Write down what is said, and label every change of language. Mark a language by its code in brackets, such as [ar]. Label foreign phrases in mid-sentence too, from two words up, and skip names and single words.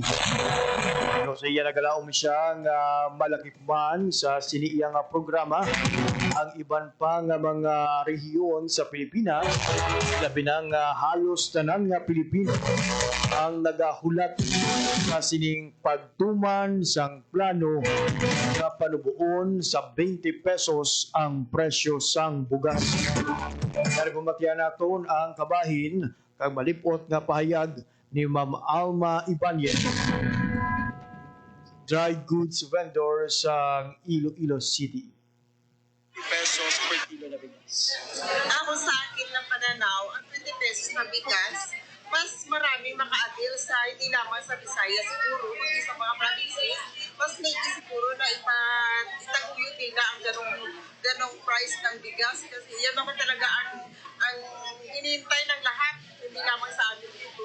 [hil] No, sa iya nagalaom siya nga malaki man sa siniiyang nga programa ang iban pa nga mga rehiyon sa Pilipinas, labi na nga halos tanan nga Pilipino ang nagahulat sa sining pagtuman sang plano nga panubuon sa 20 pesos ang presyo sang bugas. Kaya pumatyan naton ang kabahin kag malipot nga pahayag ni Ma'am Alma Ibanez, [en] dry goods vendor [hil] sa Iloilo City. [tl] Pesos [en] per kilo [tl] na bigas. Ako sa akin ng pananaw, ang 20 pesos na bigas, mas marami maka-avail sa hindi lamang sa Visayas siguro, kundi sa mga provinces, mas maigi siguro na itaguyod nila ang ganong price ng bigas kasi yan naman talaga ang hinihintay ng lahat, hindi lamang sa amin dito.